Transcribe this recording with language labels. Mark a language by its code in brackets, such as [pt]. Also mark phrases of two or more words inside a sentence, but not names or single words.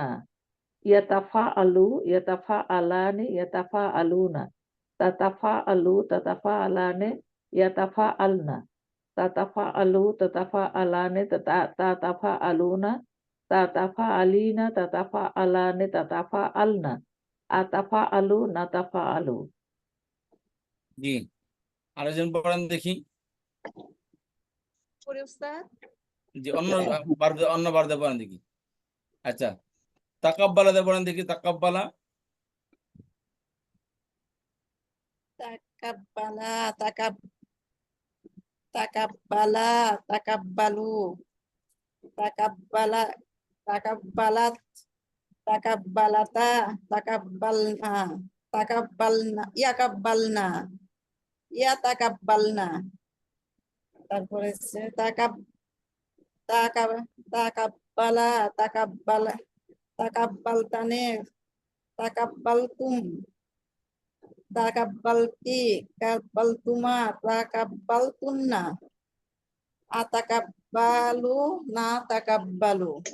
[ar] يتفاعل يتفاعلان يتفاعلون، تتفاعل تتفاعلان يتفاعلن، تتفاعل تتفاعلان تتفاعلون، تتفاعلين تتفاعلان تتفاعلن، أتفاعل نتفاعل. [bn] জি, আরেকজন পড়েন দেখি। পড়ি ওস্তাদ। জি, অন্য বারদে পড়েন দেখি। আচ্ছা, তাকাব্বালাতে পড়েন দেখি। তাকাব্বালা। [ar] تقبل تقبلا تقبلوا، تقبل تقبلت تقبلتا تقبلن، تقبلن يقبلن يتقبلن. [bn] তারপরে হচ্ছে [ar] تقبلت تقبلتما تقبلتم، تقبلتِ قبلتما تقبلتن، أتقبل نا تقبل.